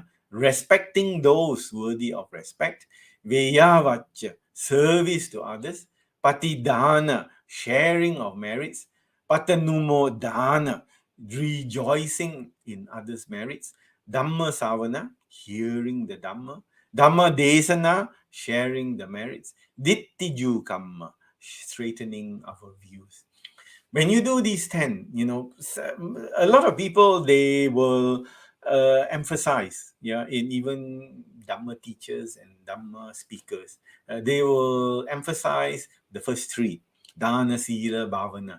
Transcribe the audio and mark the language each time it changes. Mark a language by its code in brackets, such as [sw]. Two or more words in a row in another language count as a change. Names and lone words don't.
[en] respecting those worthy of respect, veyavacha, service to others, patidana, sharing of merits, patanumodana, rejoicing in others' merits, [pi] dhamma savana, [en] hearing the dhamma, [pi] dhamma desana, [en] sharing the merits, [pi] dittiju kamma, [en] straightening our views. When you do these 10, a lot of people, they will emphasize, in even Dhamma teachers and Dhamma speakers, they will emphasize the first three, [pi] Dana, Sila, Bhavana.